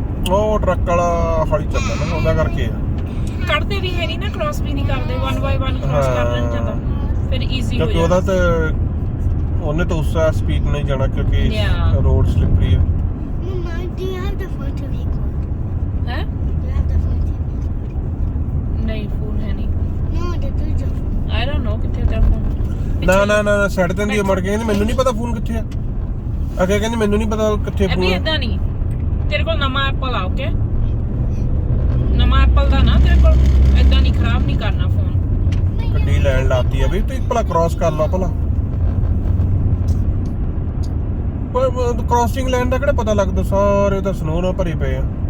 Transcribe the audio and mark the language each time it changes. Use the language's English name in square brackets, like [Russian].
[Punjabi] ਉਹ ਟਰੱਕ ਵਾਲਾ ਹੌਲੀ ਚੱਲਦਾ ਨਾ ਉਹਦਾ ਕਰਕੇ ਆ ਕੱਢਦੇ ਵੀ ਹੈ ਨਹੀਂ ਨਾ, ਕ੍ਰਾਸ ਵੀ ਨਹੀਂ ਕਰਦੇ, 1 ਬਾਈ 1 ਕ੍ਰਾਸ ਕਰ ਲੈਣ ਜਾਂਦਾ ਫਿਰ ਈਜ਼ੀ ਹੋ ਕਿਉਂਕਿ ਜਾਂਦਾ। ਉਹਦਾ ਤਾਂ ਉਹਨੇ ਤਾਂ ਉਸ ਸਪੀਡ ਨਹੀਂ ਜਾਣਾ ਕਿਉਂਕਿ [English] Yeah. [Punjabi] ਰੋਡ ਸਲਿਪਰੀ ਆ। [English] Mama, do you have the phone to record? [Punjabi] ਹੈ [English] Do you have the phone to record? [Punjabi] ਨਹੀਂ ਫੋਨ ਹੈ ਨਹੀਂ, [English] No, the other phone. I don't know [Punjabi] ਕਿੱਥੇ ਤੇਰਾ ਫੋਨ। ਨਾ ਸਾਈਡ ਤੇ ਹੁੰਦੀ ਆ, ਮੁੜ ਕੇ ਕਹਿੰਦੀ ਮੈਨੂੰ ਨਹੀਂ ਪਤਾ ਫੋਨ ਕਿੱਥੇ ਆ। ਅੱਗੇ ਕਹਿੰਦੀ ਮੈਨੂੰ ਨਹੀਂ ਪਤਾ ਕਿੱਥੇ ਇਹ ਵੀ ਫੋਨ ਆ। ਇਦਾਂ ਨਹੀਂ, ਤੇਰੇ ਕੋਲ ਨਵਾਂ ਐਪਲ ਆ, ਓਕੇ ਨਵਾਂ ਐਪਲ ਦਾ ਨਾ ਤੇਰੇ ਕੋਲ ਇਦਾਂ ਨਹੀਂ, ਖਰਾਬ ਨਹੀਂ ਕਰਨਾ ਫੋਨ। ਗੱਡੀ ਲੈਣ ਲਾਤੀ ਆ ਵੀ ਤੂੰ ਭਲਾ ਕ੍ਰਾਸ ਕਰ ਲਾ ਭਲਾ, ਪਰ ਕ੍ਰਾਸਿੰਗ ਲਾਈਨ ਦਾ ਕਿਹੜਾ ਪਤਾ ਲੱਗਦਾ, ਸਾਰੇ ਤਾਂ ਸਨੋ ਨਾਲ ਭਰੇ ਪਏ ਆ।